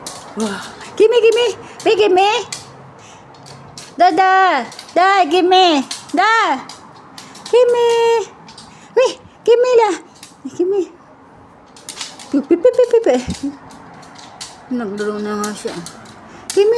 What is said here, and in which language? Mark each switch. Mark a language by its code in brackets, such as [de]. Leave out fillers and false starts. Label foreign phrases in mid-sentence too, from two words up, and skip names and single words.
[en] Wow. Gimme, gimme. Wait, gimme. Da. Da, gimme. Da. Gimme. Wait, gimme la. Gimme. [tl] Pipi. Naglaro na nga siya. [en] Gimme.